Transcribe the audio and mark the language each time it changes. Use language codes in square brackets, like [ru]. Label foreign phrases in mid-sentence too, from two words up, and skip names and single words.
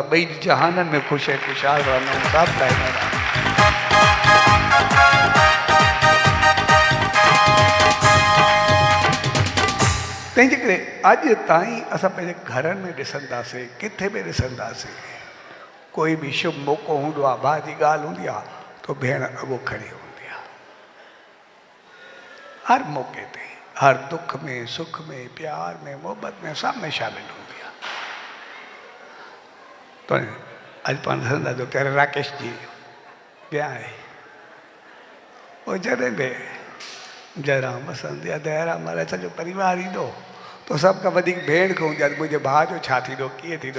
[sd] असां ॿई जहाननि में ख़ुशि ऐं ख़ुशहाल रहंदा आहियूं। सभु ॻाल्हाईंदा तंहिंजे करे अॼु ताईं असां पंहिंजे घरनि में ॾिसंदासीं किथे बि ॾिसंदासीं कोई बि शुभ मौक़ो हूंदो आहे भाउ जी ॻाल्हि हूंदी आहे तो भेण अॻो खड़ी हूंदी आहे। हर मौक़े ते हर दुख में सुख में प्यार में मोहब्बत में सब में शामिल हूंदी आहे। तो अॼु पाण ॾिसंदासीं ત્યારે राकेश जी विया आहे वो जॾहिं बि जयराम बसंती आहे दयाराम महाराज सॼो परिवार ईंदो तो सभ खां वधीक भेण खे हूंदी आहे मुंहिंजे भाउ जो छा थींदो कीअं थींदो।